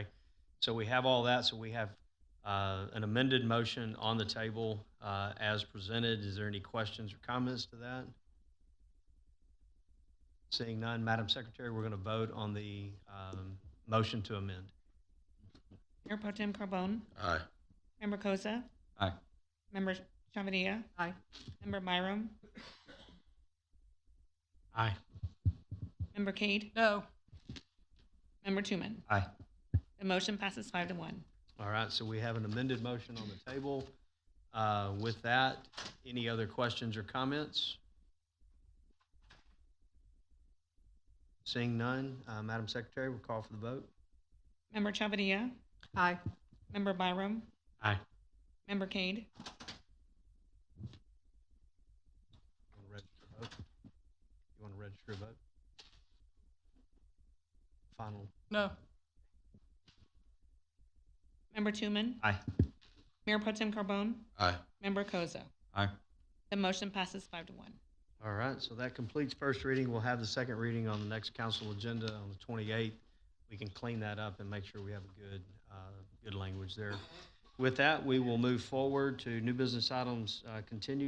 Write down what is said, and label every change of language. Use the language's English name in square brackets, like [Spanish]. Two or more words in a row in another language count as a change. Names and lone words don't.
[English] So we have all that, so we have an amended motion on the table as presented. Is there any questions or comments to that? Seeing none, Madam Secretary, we're going to vote on the motion to amend. Mayor Pro Tem Carbone? Aye. Member Koza? Aye. Member Chavia? Aye. Member Byram? Aye. Member Cade? No. Member Tooman? Aye. The motion passes 5-1. All right, so we have an amended motion on the table. With that, any other questions or comments? Seeing none, Madam Secretary, we'll call for the vote. Member Chavia? Aye. Member Byram? Aye. Member Cade? You want to register a vote? Final. No. Member Tooman? Aye. Mayor Pro Tem Carbone? Aye. Member Koza? Aye. The motion passes 5-1. All right, so that completes first reading. We'll have the second reading on the next council agenda on the 28th. We can clean that up and make sure we have a good language there. With that, we will move forward to new business items continued.